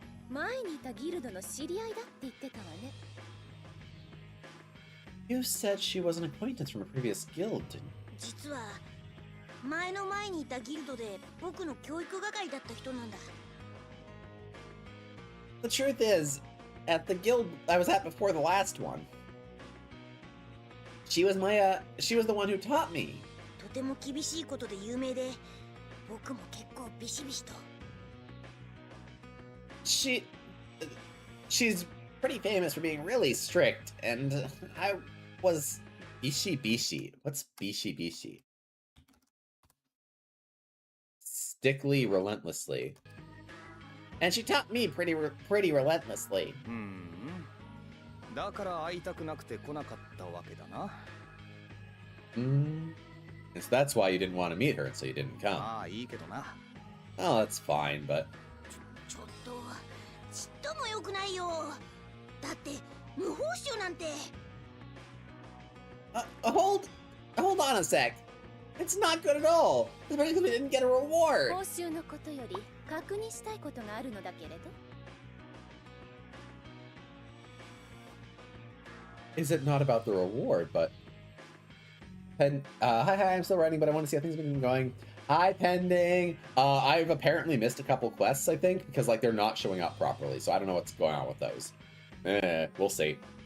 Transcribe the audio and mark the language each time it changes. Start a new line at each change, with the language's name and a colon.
Japanese: 前にいたギルドの知り合いだって言ってたわね。
English: You said she was an acquaintance from a previous guild, didn't you?
Japanese: 実は前にいたギルドで僕の教育係だった人なんだ。
English: The truth is, at the guild I was at before the last one, she was the one who taught me.
Japanese: とても厳しいことで有名で、僕も結構ビシビシと。
English: She's pretty famous for being really strict, and I was bishi. What's bishi? Stickly relentlessly. And she taught me pretty relentlessly.
Japanese: だから会いたくなくて来なかったわけだな。
English: And so that's why you didn't want to meet her, and so you didn't come.
Japanese: ああ、いいけどな。
English: Oh, that's fine, but
Japanese: ちょっとちっとも良くないよ。だって無報酬なんて。
English: hold on a sec. It's not good at all. Especially because we didn't get a reward.
Japanese: 報酬のことより確認したいことがあるのだけれど。
English: Is it not about the reward, but hi, I'm still writing, but I want to see how things have been going. Hi, pending. I've apparently missed a couple quests, I think, because like they're not showing up properly, so I don't know what's going on with those. We'll see.